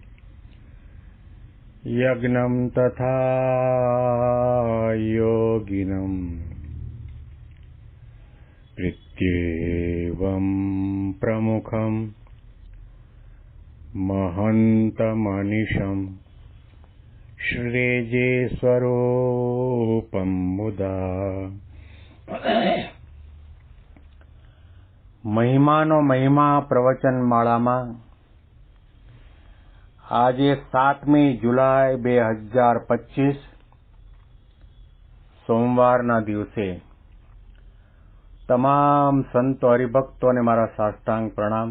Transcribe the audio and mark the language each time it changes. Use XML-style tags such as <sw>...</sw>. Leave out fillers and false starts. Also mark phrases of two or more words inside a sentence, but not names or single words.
<sa>यज्ञं तथा योगिनं प्रत्येवं प्रमुखं महन्तमनिशं श्रीजेस्वरूपं मुदा</sa> <gu>મહિમાનો મહિમા પ્રવચન માળામાં આજે 7મી જુલાઈ 2025 સોમવારના દિવસે તમામ સંતો હરિભક્તોને મારા સાષ્ટાંગ પ્રણામ.</gu>